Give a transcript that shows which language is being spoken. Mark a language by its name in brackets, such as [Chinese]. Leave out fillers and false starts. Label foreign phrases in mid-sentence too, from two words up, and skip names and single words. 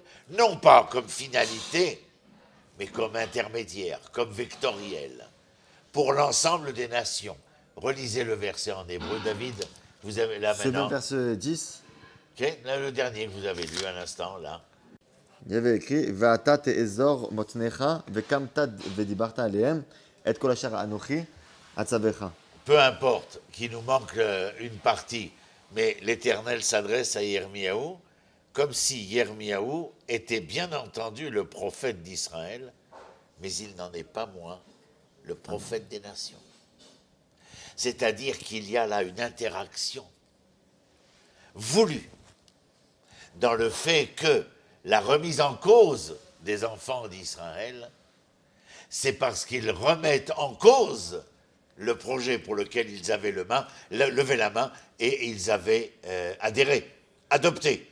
[French] Non pas comme finalité, mais comme intermédiaire, comme vectoriel, pour l'ensemble des nations. Relisez le verset en hébreu. David, vous avez là maintenant. C'est le verset 10. Okay, là, le dernier que vous avez lu à l'instant, là. Il y avait écrit [Hebrew] ואתה תאזר מתניך וקמת ודברת אליהם את כל אשר אנכי אצוך. [French] Peu importe qu'il nous manque une partie, mais l'Éternel s'adresse à Yirmiyahu comme si Yirmiyahu était bien entendu le prophète d'Israël, mais il n'en est pas moins le prophète des nations. C'est-à-dire qu'il y a là une interaction voulue dans le fait que la remise en cause des enfants d'Israël, c'est parce qu'ils remettent en cause le projet pour lequel ils avaient levé la main et ils avaient adhéré, adopté.